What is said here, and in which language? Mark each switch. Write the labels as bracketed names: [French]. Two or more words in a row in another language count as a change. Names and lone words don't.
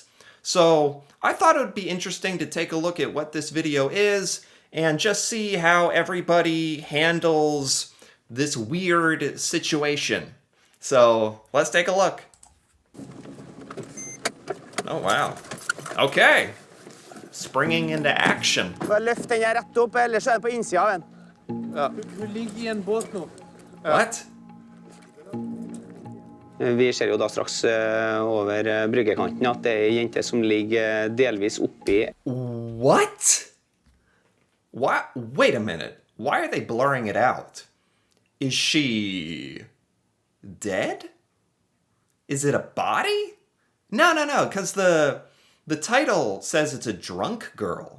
[English] So I thought it would be interesting to take a look at what this video is and just see how everybody handles this weird situation. So let's take a look. Oh, wow. Okay. Springing into action. [Norwegian] Bare løft den her rett opp, ellers er den på innsida av den. Ja. Hun ligger i en båt nå. [English] What? [Norwegian] Vi ser jo da straks over bryggekanten at det er en jente som ligger delvis oppi. [English] What? What? Wait a minute. Why are they blurring it out? Is she dead? Is it a body? No, because the title says it's a drunk girl.